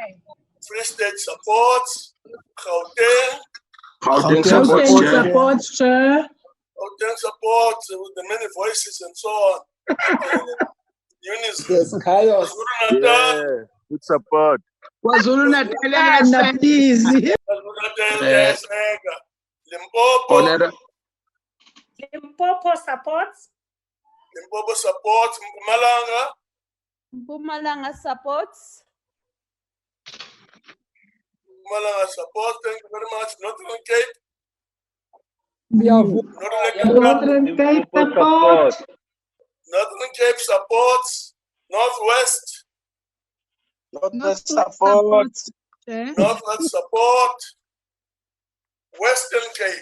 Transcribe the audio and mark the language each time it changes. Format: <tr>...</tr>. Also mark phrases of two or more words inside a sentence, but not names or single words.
<en>Free State supports. Gauteng? Gauteng supports, Chair. Gauteng supports with the many voices and so on. Eunice? Yes, chaos. Natal? Good support. KwaZulu-Natal, please. Yes, Limpopo? Limpopo supports. Limpopo supports. Mpumalanga? Mpumalanga supports. Mpumalanga supports. Thank you very much. Northern Cape? Northern Cape supports. Northern Cape supports. Northwest? Northwest supports. Northwest support. Western Cape?</en>